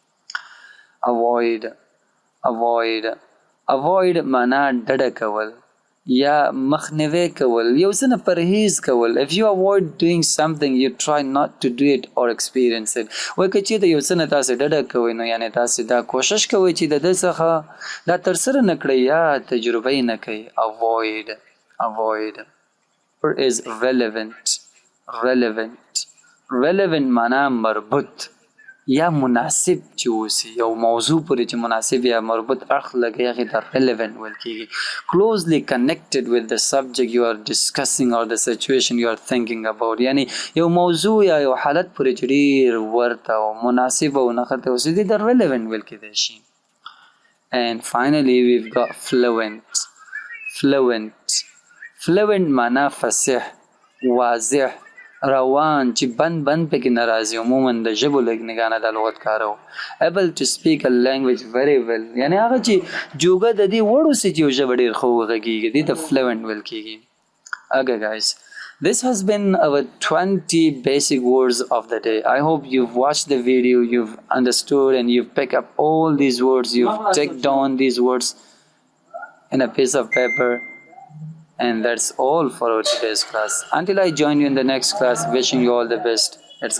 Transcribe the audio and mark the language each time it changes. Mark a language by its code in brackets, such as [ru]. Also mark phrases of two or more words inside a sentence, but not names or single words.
[ps] avoid معنا ډډه کول یا مخنیوی کول یو څه نه پرهیز کول. [en] if you avoid doing something you try not to do it or experience it. [ps] وایي که چېرته یو څه نه تاسې ډډه کوئ نو یعنې تاسې دا کوشش کوئ چې د ده څخه دا ترسره نه کړئ یا تجربه یې نه کوئ. [en] avoid is relevant [ps] معنا مربوط یا مناسب چې اوسي یو موضوع پورې چې مناسب یا مربوط اړخ لګي هغې ته relevant ویل کېږي. [en] closely connected with the subject you are discussing or the situation you are thinking about. [ps] یعنی یو موضوع یا یو حالت پورې چې ډېر ورته او مناسب او نښته اوسي دې ته relevant ویل کېدای شي. [en] and finally we've got fluent [ps] معنا فصیح واضح روان چې بند پکې نه راځي عموما د ژبو له نګاه نه دا لغت کارو. [en] able to speak a language very well [ps] یعنې هغه چې جوګه د دې وړ اوسي چې یو ژبه ډېر ښه وغږېږي دې ته fluent ویل کېږي. [en] okay guys, this has been our 20 basic words of the day. I hope you've watched the video, you've understood and you've picked up all these words, you've taken down these words in a piece of paper. And that's all for our today's class. Until I join you in the next class, wishing you all the best.